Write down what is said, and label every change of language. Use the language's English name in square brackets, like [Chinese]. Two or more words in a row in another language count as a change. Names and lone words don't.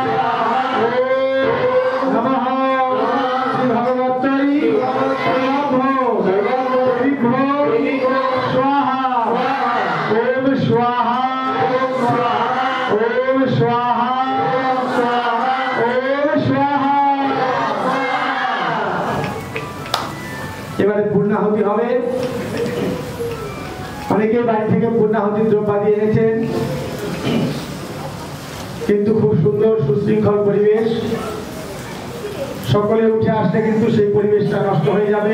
[Sanskrit] नमः भगवत्यै सर्वाभ्यो देवीभ्यो स्वाहा ओम स्वाहा ओम स्वाहा ओम स्वाहा। [Bangla] এবারে পূর্ণাহুতি হবে। অনেকে বাড়ি থেকে পূর্ণাহুতির দ্রব্যাদি এনেছেন, কিন্তু খুব সুন্দর সুশৃঙ্খল পরিবেশ। সকলে উঠে আসলে কিন্তু সেই পরিবেশটা নষ্ট হয়ে যাবে।